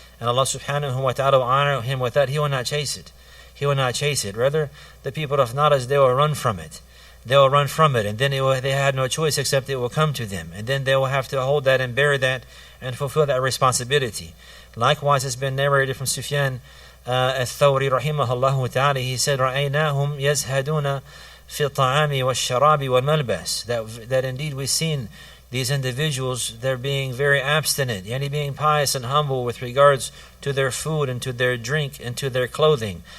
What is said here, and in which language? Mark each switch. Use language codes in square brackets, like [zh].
[en] And Allah subhanahu wa ta'ala will honor him with that. He will not chase it. Rather, the people of knowledge, they will run from it. And then they have no choice except it will come to them. And then they will have to hold that and bear that and fulfill that responsibility. Likewise, it's been narrated from Sufyan al-Thawri rahimahullah ta'ala. He said, [ar] رَأَيْنَاهُمْ يَزْهَدُونَ فِي الطَّعَامِ وَالشَّرَابِ وَالْمَلْبَسِ. [en] That indeed we've seen these individuals, they're being very abstinent, being pious and humble with regards to their food and to their drink and to their clothing.